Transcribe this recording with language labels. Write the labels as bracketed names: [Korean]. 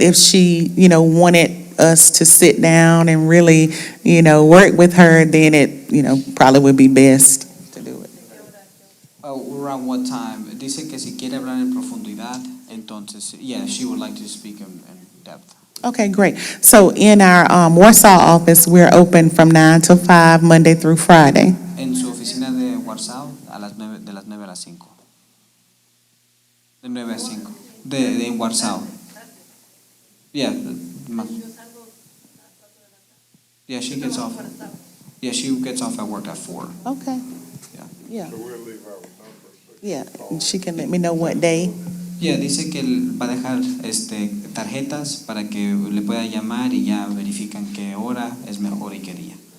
[English] if she, wanted us to sit down and really, work with her, then it, probably would be best to do it. Around what time? [Spanish] Dice que si quiere hablar en profundidad, entonces, [English] yeah, she would like to speak in depth. Okay, great. So in our Warsaw office, we're open from 9 till 5, Monday through Friday. [Spanish] En su oficina de Warsaw, de las 9 a las 5. De 9 a 5. De en Warsaw. Yeah. [English] Yeah, she gets off. Yeah, she gets off at work at 4. Okay. Yeah. Yeah, So we'll leave our number. yeah. And she can let me know what day. [Spanish] Yeah, dice que él va a dejar tarjetas para que le pueda llamar y ya verifican qué hora es mejor y qué día.